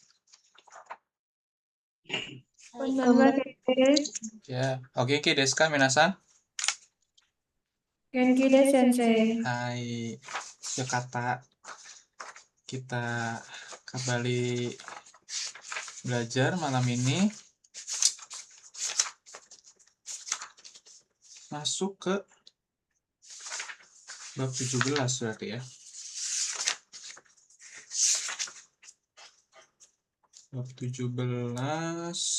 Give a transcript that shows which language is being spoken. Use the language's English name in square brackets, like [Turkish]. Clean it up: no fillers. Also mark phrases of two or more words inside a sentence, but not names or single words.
[Japanese] こんばんはです. [Indonesian] Ya, oke, [Japanese] ですか、皆さん? 元気です、先生. はい、良かった. [Indonesian] Kita kembali belajar malam ini. Masuk ke bab 17 berarti ya. Bab 17.